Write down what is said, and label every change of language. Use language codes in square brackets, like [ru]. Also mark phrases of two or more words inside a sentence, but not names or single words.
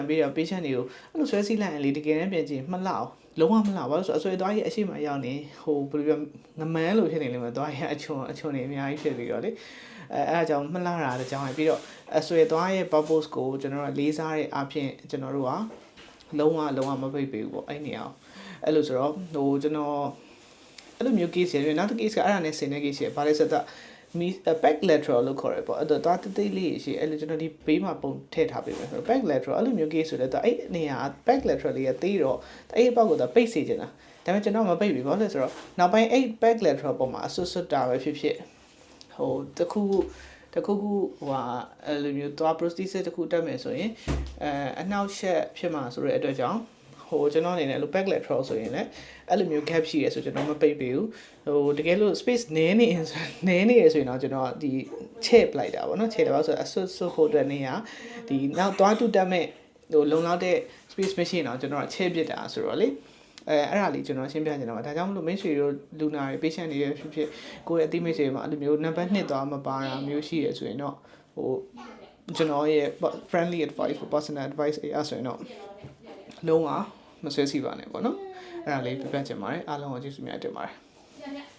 [my] ပေးတော့ patient တွေကိုအဲ့လိုဆွဲစီးလိုက်ရင်လေတကယ်တမ်းပြန်ကြည့်မလှအောင်လုံးဝမလှပါဘူးဆိုအဆွဲသွားကြီးအရှိမရောက်နေဟိုဘယ်လိုပြောငမန်းလို့ဖြစ်နေလိမ့်မယ်သွားကြီးအချွန်နေအများကြီးဖြစ်ပြီးတော့လေအဲ့ဒါကြောင့်မလှတာတဲ့ကြောင့်ပြီးတော့အဆွဲသွားရဲ့ purpose ကိုကျွန်တော်တို့လေးစားတဲ့အဖြစ်ကျွန်တော်တို့ကလုံးဝမပိတ်ပေးဘူးပေါ့ အဲ့နေအောင်အဲ့လိုဆိုတော့ဟိုကျွန်တော်အဲ့လိုမျိုး case ရနောက်တစ် case ကအဲ့ဒါနဲ့ဆင်တဲ့ case ရဘာလဲဆိုတော့ [en] back lateral [my] လို့ခေါ်ရပေါ့အဲ့တော့သွားတိတ်လေးရှိအဲ့လိုကျွန်တော်ဒီဘေးမှာပုံထည့်ထားပေးမယ်ဆိုတော့ [en] back lateral [my] အဲ့လိုမျိုး case ဆိုတော့အဲ့နေရာ [en] back lateral [my] လေးကတေးတော့အဲ့ဘောက်ကိုတော့ပိတ်စေချင်တာဒါပေမဲ့ကျွန်တော်မပိတ်ဘူးဘာလို့လဲဆိုတော့နောက်ပိုင်းအဲ့ [en] back lateral [my] ပုံမှာအဆွတ်တာပဲဖြစ်ဟိုတခုဟိုအဲ့လိုမျိုးသွား prosthesis တခုတက် မယ်ဆိုရင်အနှောက်ယှက်ဖြစ်မှာဆိုတဲ့အတွက်ကြောင့်ဟိုကျွန်တော်အနေနဲ့အဲ့လို [en] back lateral [my] ဆိုရင်လည်းအဲ့လိုမျိုး gap ရှိရဲဆိုကျွန်တော်မပိတ် ပေးဘူးဟိုတကယ်လို့ space နည်းနေရဆိုရင်တော့ကျွန်တော်ဒီချဲ့ပလိုက်တာပေါ့နော်ချဲ့တယ်ပါဆိုအဆွ တ်ဖို့အတွက်နေရဒီနောက်သွားတူတက်မဲ့ဟိုလုံလောက်တဲ့ space မရှိတော့ကျွန်တော်ချဲ့ပစ်တာဆိုတော့လေအဲ့ဒါလေးကျွန်တော်ရှင်းပြချင်တာပါဒါကြောင့်မလို့မိတ်ဆွေတို့လူနာတွေ patient တွေဖြစ်ကိုယ့်ရဲ့အသိမိတ်ဆွေမှာအဲ့လိုမျိုးနံပါတ်2သွားမပါတာမျိုးရှိရဆိုရင်တော့ဟိုကျွန်တော်ရဲ့ [en] friendly advice for personal advice [my] အဲ့ဆိုရင်တော့လုံးဝမဆွဲစီပါနဲ့ပေါ့နော်အဲ့ဒါလေးပြပြချင်ပါတယ်အားလုံးကိုကျေးဇူးများတင်ပါတယ်